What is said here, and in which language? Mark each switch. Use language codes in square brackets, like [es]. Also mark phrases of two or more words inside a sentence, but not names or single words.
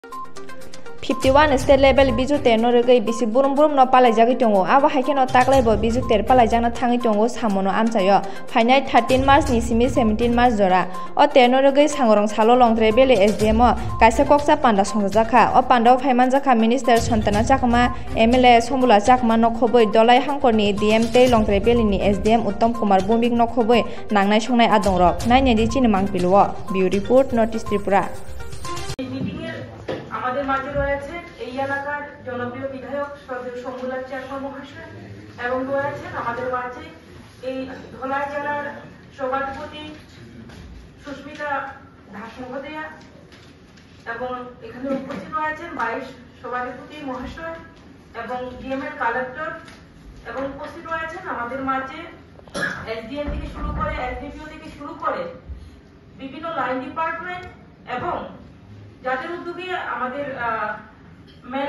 [trp] 51 state level bijute no regai bisi burum burum no palai jagui tongo abo haike no taklai bo bijute palai jagna thangi tongo samono amchayo phainai 13 march ni simi 17 march jora o te no regai sangorong salo longtre bele SDM o kaisa koksa panda songjaka o panda phaimanjaka minister Santana Chakma MLA Sombula Chakma no khoboi dolai hangkorni DM tei longtre bele ni SDM Uttam Kumar Bumik no khoboi nangnai songnai adongrok nainai di chini mangpiluo [en] Bureau report [trp] Notice Tripura [bn] আমাদের মাঝে রয়েছে এই এলাকার জনপ্রিয় বিধায়ক সদর শম্ভুলা চাকমা মহাশয় এবং রয়েছেন আমাদের মাঝে এই ধলাই জেলার সভাধিপতি সুস্মিতা দাস মহোদয়া এবং এখানে উপস্থিত রয়েছেন 22 সভাধিপতি মহাশয় এবং ডিএমএল কালেক্টর এবং উপস্থিত রয়েছেন আমাদের মাঝে এসডিএম থেকে শুরু করে এসডিপিও থেকে শুরু করে বিভিন্ন [en] line department [bn] এবং যাদের উদ্যোগে আমাদের মেলা